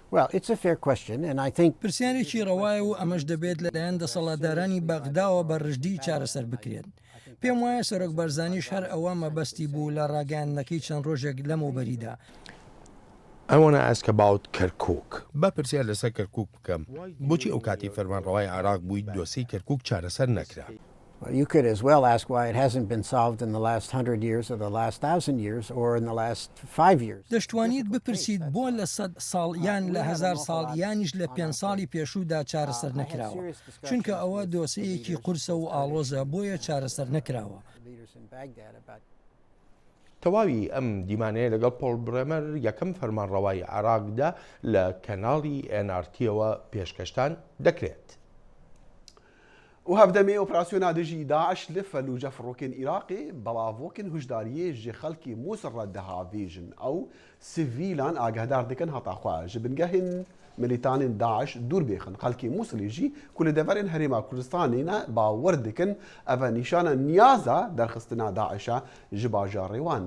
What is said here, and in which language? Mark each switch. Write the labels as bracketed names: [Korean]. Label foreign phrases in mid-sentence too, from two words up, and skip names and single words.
[Central Kurdish] پرسیارێکی ڕەوایە و ئەمەش دەبێت لەلایەن دەسەڵاتدارانی بەغداوە بە ڕژدی چارەسەر بکرێت. پێم وایە سەرۆک بەرزانیش هەر ئەوە مەبەستی بوو لە ڕاگەیاندنەکەی چەند ڕۆژێک لەمەوبەریدا. ئەوەنە ئەسکەباوت کەرکووک بە پرسیار لەسەر کەرکووک بکەم بۆچی ئەو کاتی فەرمانڕەوای عراق بووی دۆسەی کەرکووک چارەسەر نەکرا؟ [English] You could as well ask why it hasn't been solved in the last 100 years or the last 1,000 years or in the last 5 years. [Central Kurdish] دەشتوانیت بپرسید بۆ لە 100 ساڵ یان لە 1000 ساڵ یانیش لە 5 ساڵی پێشوودا چارەسەر نەکراوە، چونکە ئەوە دۆسەیەکی قورسە و ئاڵۆزە بۆیە چارەسەر نەکراوە. تەواوی ئەم دیمانەیە لەگەڵ پۆل برێمەر یەکەم فەرمانڕەوای عراقدا لە کەناڵی NRTەوە پێشکەشتان دەکرێت. [Kurdish] و هەفتەمێ ئۆپراسیۆنا دژی داعش لە فەلوجە فڕۆکên Iraqê بەڵاڤۆکن هوشداریê ji xelkê Mosul re dihêvêjin ew sivîlan agahdar dikin hetaxwe ji bingehên milîtanên Daeş dûr bêxin. Xelkê Mosulê jî ku li deverên Herêma Kurdistanê ne bawer dikin ev e nîşana niyaza derxistina Daişa ji bajarê wan.